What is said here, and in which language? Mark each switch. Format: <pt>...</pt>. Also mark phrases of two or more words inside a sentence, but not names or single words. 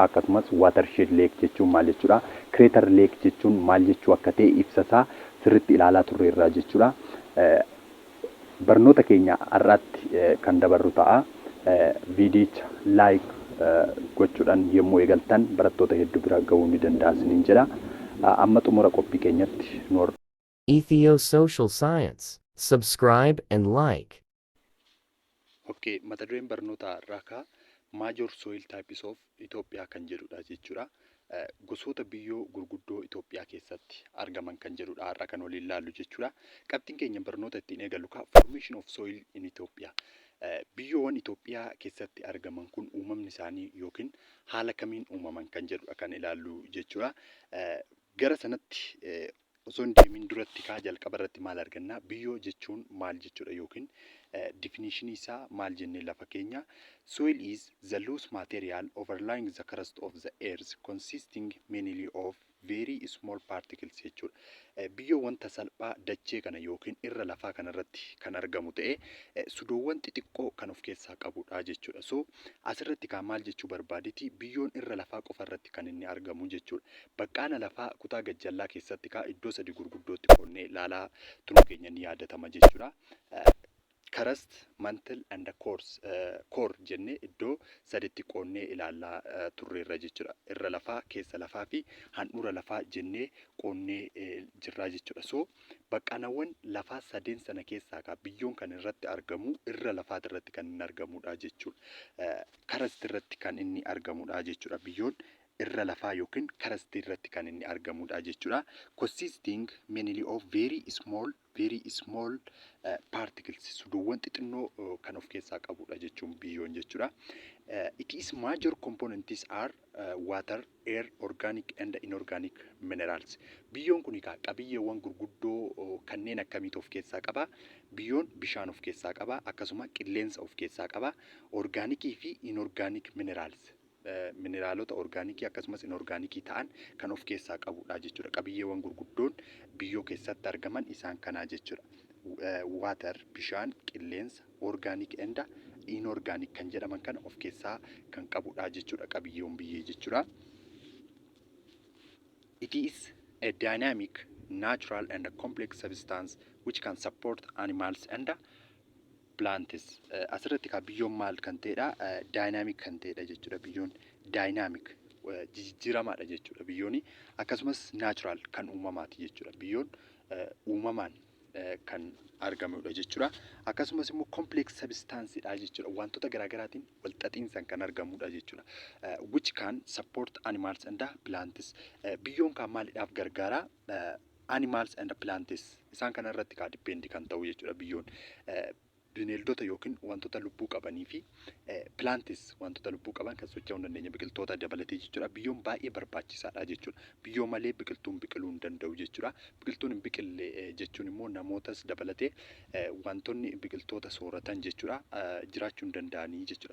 <om>Akkasumas</om> <en>watershed lake</en> <om>jechuun maal jechuudha?</om> <en>Crater lake</en> <om>jechuun maal jechuu akka ta'e ibsasaa sirriitti ilaalaa turreerra jechuudha. Barnoota keenya har'aatti kan dabarru ta'a. Viidiyocha like gochuudhaan yommuu eegaltan barattoota hedduu bira ga'uu ni danda'a isiniin jedha. Amma xumura qophii keenyatti nu hordofaa.</om> <en>Ethio-social science. Subscribe and like.</en> <om>Okay, mata dureen barnoota har'aa</om> <en>major soil types of Ethiopia</en> <om>kan jedhudha jechuudha. Gosoota biyyoo gurguddoo Itoophiyaa keessatti argaman kan jedhudha har'a kan waliin ilaallu jechuudha. Qabxiin keenya barnoota ittiin eegallu</om> <en>formation of soil in Ethiopia.</en> <om>Biyyoowwan Itoophiyaa keessatti argaman kun uumamni isaanii yookiin haala kamiin uumaman kan jedhudha kan ilaallu jechuudha. Gara sanatti osoo hin deemin duratti jalqaba irratti maal arganna? Biyyoo jechuun maal jechuudha yookiin definition isaa maal jennee lafa keenya?</om> <en>Soil is the loose material overlying the crust of the earth consisting mainly of very small particles jechuudha.</en> <om>Biyyoo wanta salphaa dachee kana yookiin irra lafaa kanarratti kan argamu ta'e sudoowwan xixiqqoo kan of keessaa qabudha jechuudha. So asirratti maal jechuu barbaaditi? Biyyoon irra lafaa qofarratti kan inni argamu jechuudha. Baqqaana lafaa kutaa gajjallaa keessatti iddoo 3 gurguddootti qoonnee ilaalaa turuu keenya ni yaadatama jechuudha.</om> <en>Crust, mantle and core</en> <om>jennee iddoo 3tti qoonnee ilaalaa turreerra jechuudha. Irra lafaa, keessa lafaa fi handhuura lafaa jennee qoonnee jirra jechuudha. So baqqaanawwan lafaa 3 sana keessaa biyyoon kan irratti argamu irra lafaa irratti kan inni argamudha jechuudha. Crust irratti kan inni argamudha jechuudha. Biyyoon irra lafaa yookiin crust irratti kan inni argamudha jechuudha.</om> <en>Consisting mainly of very small particles</en> <om>sudoowwan xixinnoo kan of keessaa qabudha jechuun biyyoon jechuudha.</om> <en>Its major components are water, air, organic and inorganic minerals.</en> <om>Biyyoon kun qabiyyeewwan gurguddoo kanneen akkamiitu of keessaa qaba? Biyyoon bishaan of keessaa qaba, akkasuma qilleensa of keessaa qaba, orgaanikii fi</om> <en>inorganic minerals.</en> <om>Mineraalota orgaanikii akkasumas inorgaanikii ta'an kan of keessaa qabudha jechuudha. Qabiyyeewwan gurguddoon biyyoo keessatti argaman isaan kanaa jechuudha. Water, bishaan, qilleensa,</om> <en>organic and inorganic</en> <om>kan jedhaman kana of keessaa kan qabudha jechuudha qabiyyeewwan biyyee jechuudha.</om> <en>It is a dynamic, natural and complex substance which can support animals and plants.</en> <om>Asirratti biyyoon maal kan ta'edha? Dynamic kan ta'edha jechuudha. Biyyoon dynamic jijjiiramaadha jechuudha. Biyyoon akkasumas natural kan uumamaati jechuudha. Biyyoon uumamaan kan argamudha jechuudha. Akkasumas immoo</om> <en>complex substance</en> <om>dha jechuudha. Wantoota garaagaraatiin wal xaxiinsan kan argamudha jechuudha.</om> <en>Which can support animals and plants.</en> <om>Biyyoon kan maaliidhaaf gargaara?</om> <en>Animals and plants</en> <om>isaan kana irratti kan dipendi kan ta'u jechuudha biyyoon. Bineeldota yookiin wantoota lubbuu qabanii fi plants wantoota lubbuu qaban kan socho'uu hin dandeenye biqiltoota dabalatee jechuudha. Biyyoon baay'ee barbaachisaadha jechuudha. Biyyoo malee biqiltuun biqiluu hin danda'u jechuudha. Biqiltuun hin biqille jechuun immoo namootas dabalatee wantoonni biqiltoota sooratan jechuudha jiraachuu hin danda'anii jechuudha.</om>